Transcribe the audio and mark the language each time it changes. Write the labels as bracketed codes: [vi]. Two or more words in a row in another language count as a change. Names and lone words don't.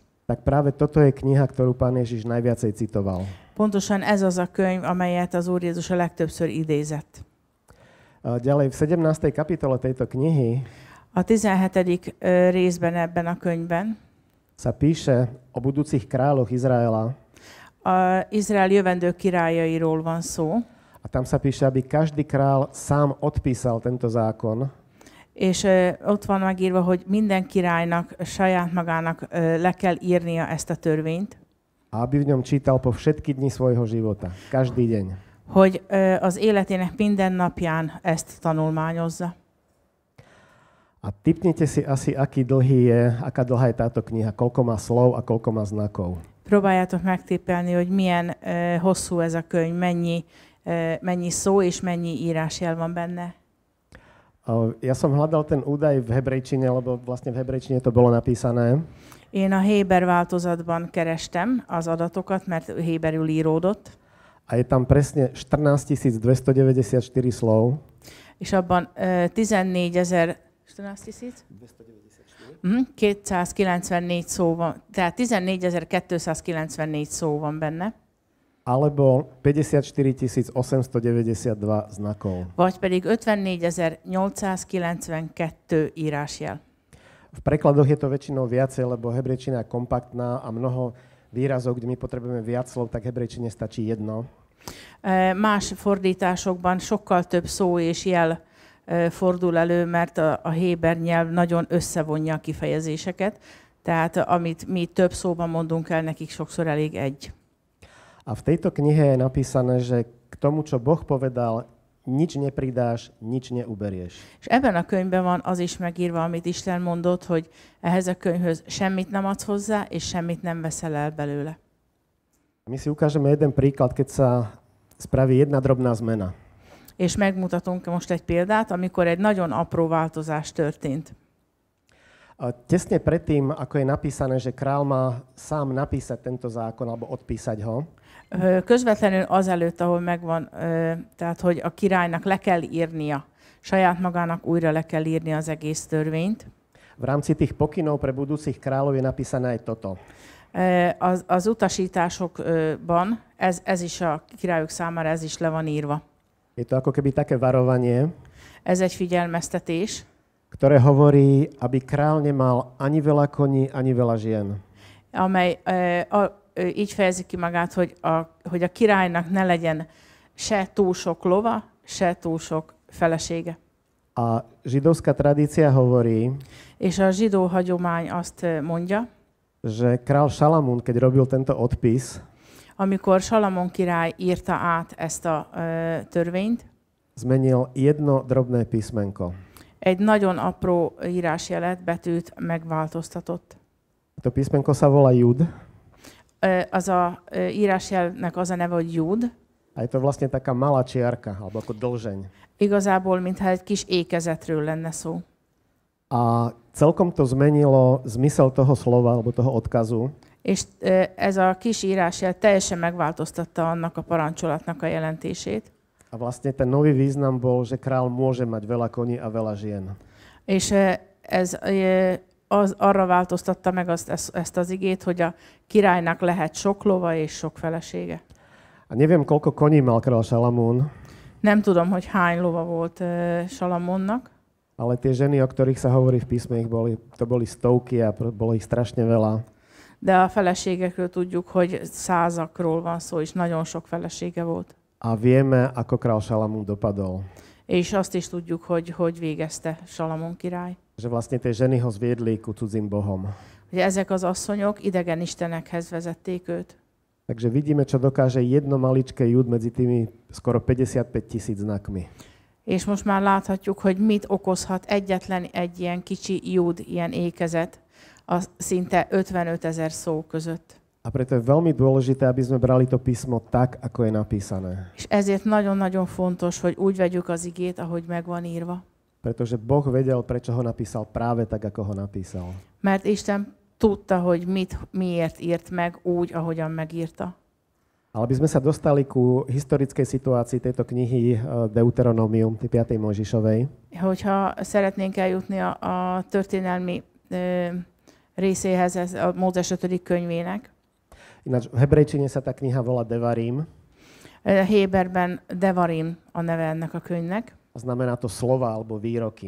[sk] tak práve toto je kniha, ktorú pán Ježiš najviacej citoval. [hu] pontosan ez az a könyv, amelyet az Úr Jézus a legtöbbször idézett. [sk] Ďalej v 17. kapitole tejto knihy [hu] A 17. részben ebben a könyvben [sk] sa píše o budúcich kráľoch Izraela. [hu] Izrael jövendő királyairól van szó, [sk] A tam sa píše, aby každý král sám odpísal tento zákon. [hu] és ott van megírva, hogy minden királynak saját magának le kell írnia ezt a törvényt, [sk] A aby v ňom čítal po všetky dni svojho života. Každý deň. [hu] hogy az életének minden napján ezt tanulmányozza. [sk] A tipnite si asi, aká dlhá je táto kniha, koľko má slov a koľko má znakov. [hu] Próbáljátok megtippelni, hogy milyen hosszú ez a könyv, mennyi szó és mennyi írásjel van benne. [sk] Ja som hľadal ten údaj v hebrejčine, lebo vlastne v hebrejčine to bolo napísané. [hu] Én a Héber változatban kerestem az adatokat, mert héberül íródott. [sk] A je tam presne 14 294 slov. [hu] És abban 294 szó van, tehát 14.294 szó van benne. [sk] Alebo 54 892 znakov. [hu] Vagy pedig 54.892 írásjel. [sk] V prekladoch je to väčšinou viacej, lebo hebrejčina je kompaktná a mnoho výrazov, kde my potrebujeme viac slov, tak hebrejčine stačí jedno. [hu] Más fordításokban sokkal több szó és jel fordul elő, mert a héber nyelv nagyon összevonja a kifejezéseket, tehát amit mi több szóban mondunk el, nekik sokszor elég egy. [sk] A v tejto knihe je napísané, že k tomu, čo Boh povedal, nič nepridáš, nič neuberieš. [hu] És ebben a könyvben van az is megírva, amit Isten mondott, hogy ehhez a könyvhöz semmit nem adsz hozzá, és semmit nem veszel el belőle. [sk] My si ukážeme jeden príklad, keď sa spraví jedna drobná zmena. [hu] És megmutatunk most egy példát, amikor egy nagyon apró változás történt. [sk] A tesne predtým, ako je napísané, že král má sám napísať tento zákon alebo odpísať ho, [hu] közvetlenül azelőtt, ahol megvan, tehát hogy a királynak le kell írnia, saját magának újra le kell írnia az egész törvényt. [sk] v rámci tých pokynov pre budúcich kráľov je napísané aj toto. [hu] Az utasításokban, ez is a királyok számára, ez is le van írva. [sk] Je to ako keby také varovanie, [hu] Ez egy figyelmeztetés, [sk] ktoré hovorí, aby král nemal ani veľa koní, ani veľa žien. [hu] amely így fejezi ki magát, hogy a királynak ne legyen se túl sok lova, se túl sok felesége. [sk] A židovská tradícia hovorí, [hu] És a zsidó hagyomány azt mondja, [sk] že král Šalamún, keď robil tento odpis, [hu] amikor Salamon király írta át ezt a törvényt, [sk] zmenil jedno drobné písmenko. [hu] egy nagyon apró írásjelet, betűt megváltoztatott. [sk] To písmenko sa volá Jud [hu] Az a írásjelnek az a neve, hogy Júd. [sk] a je to vlastne taká malá čiarka, alebo ako dlžeň. [hu] Igazából, mintha egy kis ékezetről lenne szó. [sk] A celkom to zmenilo zmysel toho slova, alebo toho odkazu. [hu] És ez a kis írásjel teljesen megváltoztatta annak a parancsolatnak a jelentését. [sk] A vlastne ten nový význam bol, že král môže mať veľa koní a veľa žien. [hu] És ez arra változtatta meg ezt az igét, hogy a királynak lehet sok lova és sok felesége. [sk] A neviem, koľko koní mal král Šalamún, [hu] Nem tudom, hogy hány lova volt Salamonnak, [sk] ale tie ženy, o ktorých sa hovorí v písme, to boli stovky a bolo ich strašne veľa. [hu] de a feleségekről tudjuk, hogy százakról van szó, és nagyon sok felesége volt. [sk] A vieme, ako král Šalamún dopadol. [hu] És azt is tudjuk, hogy végezte Salamon király. [sk] Že vlastne tie ženy ho zviedli ku cudzím bohom. [hu] Hogy ezek az asszonyok idegen istenekhez vezették őt. [sk] Takže vidíme, čo dokáže jedno maličké Jud medzi tými skoro 55 000 znakmi. [hu] És most már láthatjuk, hogy mit okozhat egyetlen egy ilyen kicsi Júd, ilyen ékezet a szinte 55 000 szó között. [sk] A preto je veľmi dôležité, aby sme brali to písmo tak, ako je napísané. [hu] És ezért nagyon-nagyon fontos, hogy úgy vegyük az igét, ahogy meg van írva. [sk] Pretože Boh vedel, prečo ho napísal práve tak, ako ho napísal. [hu] Mert Isten tudta, hogy miért írt meg úgy, ahogyan megírta. [sk] Ale aby sme sa dostali ku historickej situácii tejto knihy Deuteronomium, 5. Mojžišovej, [hu] Hogyha szeretnénk eljutni a történelmi részéhez, ez a Mózes 5. könyvének, [sk] ináč v hebrejčine sa tá kniha volá Devarim, [hu] Héberben Devarim a neve ennek a könyvnek, [sk] a znamená to slova alebo výroky.